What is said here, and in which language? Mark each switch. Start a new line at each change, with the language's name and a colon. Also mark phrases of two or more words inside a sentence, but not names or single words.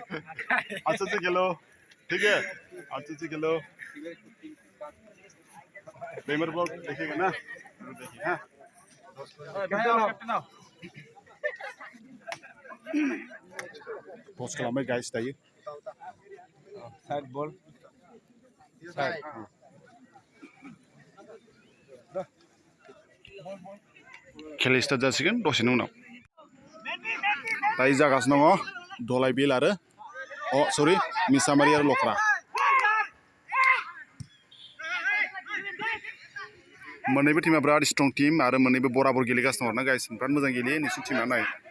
Hindi: अच्छे से खेलो ठीक है अच्छे से खेलो डेमर ब्लॉग देखिएगा ना देखिए हाँ
Bodo: पोस्ट खालामबाय गाइस दायो
English: side ball side
Bodo: खेला स्टार्ट जासिगोन दसेनि उनाव दायो जागासिनो दङ दलाय बिल आरो सरि मिसामारि आरो लख्रा मोननैबो टीमा बिराद
English: strong team
Bodo: आरो मोननैबो बराबर गेलेगासिनो दङ ना गाइस बिराद मोजां गेलेयो नोंसिनि टीमा नाय